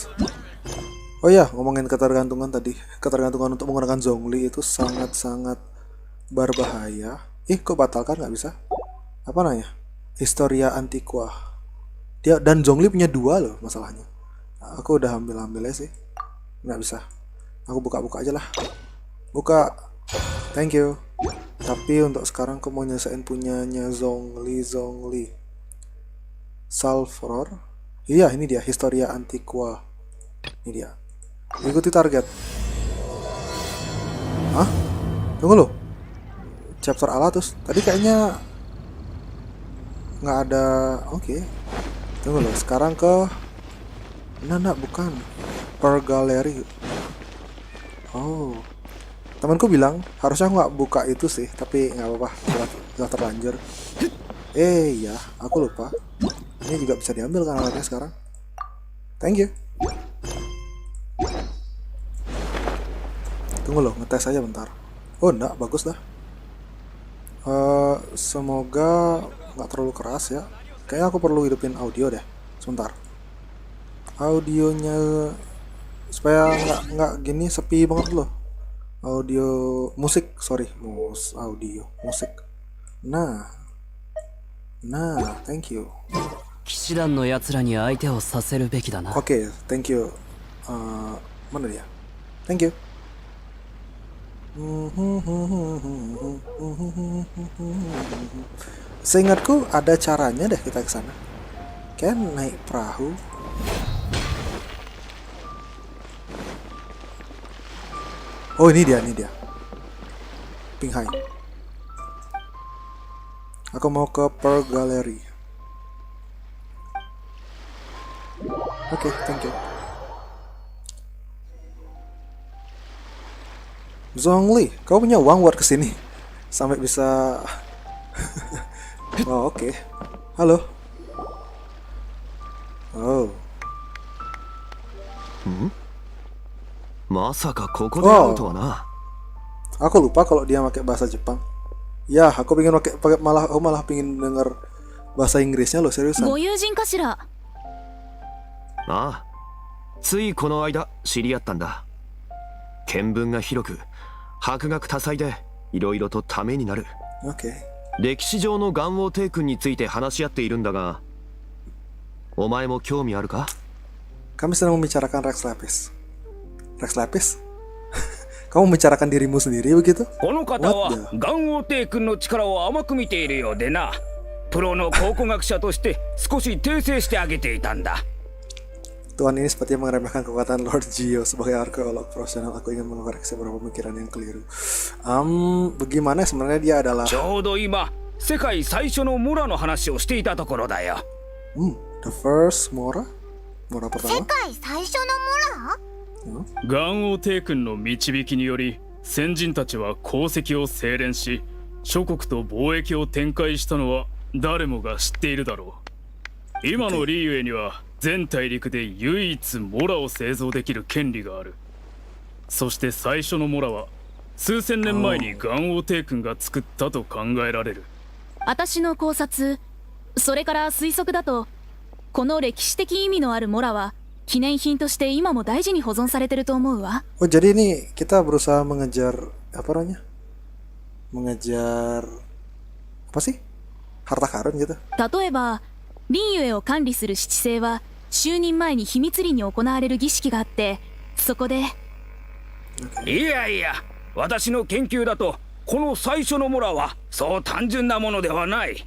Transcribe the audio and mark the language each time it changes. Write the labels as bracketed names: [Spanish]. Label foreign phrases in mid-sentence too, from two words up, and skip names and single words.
[Indonesian] Oh ya, ngomongin ketergantungan tadi. Ketergantungan untuk menggunakan Zhongli itu sangat-sangat berbahaya. Kok batalkan, nggak bisa? Apa namanya? Historia Antiqua. Dia dan Zhongli punya 2 loh masalahnya. Aku udah ambil sih. Nggak bisa. Aku buka aja lah. Buka. [English] Thank you. [Indonesian] Tapi untuk sekarang aku mau nyelesain punyanya Zhongli. Sulfur. Iya, ini dia Historia Antiqua. Ini dia. Ikuti target. Hah? Tunggu loh. Chapter Alatus. Tadi kayaknya nggak ada. Oke. Tunggu loh. Sekarang ke. Nah, bukan. Per Gallery. Oh. Temanku bilang harusnya nggak buka itu sih, tapi nggak apa-apa. Udah terlanjur. Ya, aku lupa. Ini juga bisa diambil kan alatnya sekarang. [English] Thank you. [Indonesian] Tunggu loh, ngetes aja bentar. Oh enggak, bagus dah. Semoga nggak terlalu keras ya. Kayaknya aku perlu hidupin audio deh. Sebentar. Audionya supaya nggak gini sepi banget loh. Audio musik, sorry, audio musik. Nah, [English] thank you. Oke, thank you. [Indonesian] Mana dia? [English] Thank you. [Indonesian] Seingatku ada caranya deh kita ke sana. Kan naik perahu. Oh, ini dia. Pinghai. Aku mau ke Per Gallery. Oke, [English] thank you. [Indonesian] Zhongli, kau punya uang buat kesini sampai bisa. Oh, oke. Halo. Oh. Aku lupa kalau dia pakai bahasa Jepang. Ya, aku pengen malah pengen denger bahasa Inggrisnya loh, seriusan. [Japanese] ああ、ついこの間知り合ったんだ。見聞が広く、博学多彩でいろいろとためになる。歴史上の元王帝君について話し合っているんだが、お前も興味あるか？ [Indonesian] Kami sedang membicarakan Rex Lapis. Rex Lapis? Kamu membicarakan dirimu sendiri begitu? [Japanese] この方は元王帝君の力を甘く見ているようでな。プロの考古学者として少し訂正してあげていたんだ。 [Indonesian] Tuan ini sepertinya meremehkan kekuatan Lord Gio sebagai arkeolog profesional. Aku ingin mengoreksi beberapa pemikiran yang keliru. Bagaimana sebenarnya dia adalah? [Japanese] ちょうど今、世界最初のモラの話をしていたところだよ。 [English] The first Mora? [Indonesian] Mora pertama? [Japanese] 世界最初のモラ？元王帝君の導きにより先人たちは功績を精錬し諸国と貿易を展開したのは誰もが知っているだろう。今のリーウェイには全大陸で唯一モラを製造できる権利がある。そして最初のモラは数千年前に元王帝君が作ったと考えられる。私の考察、それから推測だと、この歴史的意味のあるモラは記念品として今も大事に保存されてると思うわ。 [Indonesian] Oh, jadi ini kita berusaha mengejar apa namanya? Mengejar apa sih? Harta karun gitu. [Japanese] 例えば、リンユエを管理する七星は就任前に秘密裏に行われる儀式があって、そこで。いやいや、私の研究だとこの最初のモラはそう単純なものではない。